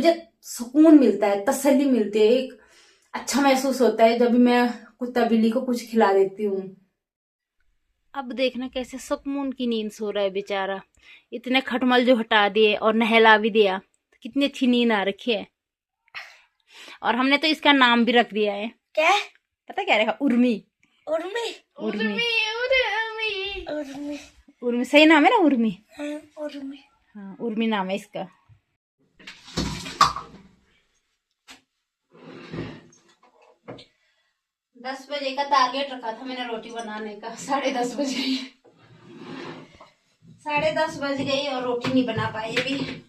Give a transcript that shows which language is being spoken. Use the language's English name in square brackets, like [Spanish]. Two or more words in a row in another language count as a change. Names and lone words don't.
[Hindi] मुझे सुकून मिलता है, तसल्ली मिलती है, एक अच्छा महसूस होता है जब भी मैं कुत्ता बिल्ली को कुछ खिला देती हूँ। अब देखना कैसे सुकून की नींद सो रहा है बेचारा, इतने खटमल जो हटा दिए और नहला भी दिया, कितनी अच्छी नींद आ रखी है। और हमने तो इसका नाम भी रख दिया है, क्या पता क्या रखा? उर्मी। उर्मी उर्मी उर्मी उर्मी उर्मी सही नाम है ना, उर्मी। उर्मी। हाँ, उर्मी नाम है इसका। दस बजे का टारगेट रखा था मैंने रोटी बनाने का, 10:30 बज गई, 10:30 बज गई और रोटी नहीं बना पाई अभी।